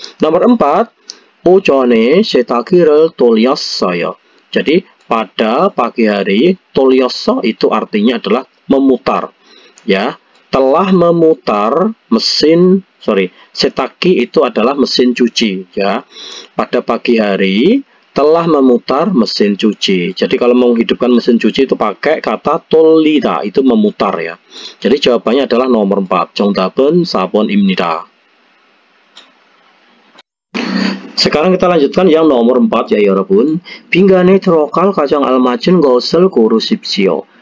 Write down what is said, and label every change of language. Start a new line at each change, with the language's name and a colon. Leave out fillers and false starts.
Korean: Nomor 4, 오전에 세탁기를 돌렸어요.
Indonesian: Jadi pada pagi hari, 돌렸어 itu artinya adalah memutar. Ya, telah memutar mesin, setakki itu adalah mesin cuci. Ya, pada pagi hari telah memutar mesin cuci. Jadi kalau mau menghidupkan mesin cuci itu pakai kata 돌리다, itu memutar ya. Jadi jawabannya adalah nomor 4.
Korean: 정답은 4번입니다.
Indonesian: Sekarang kita lanjutkan yang nomor 4 ya 여러분.
Korean: 빈간에 들어갈 가장 알맞은 것을 고르십시오.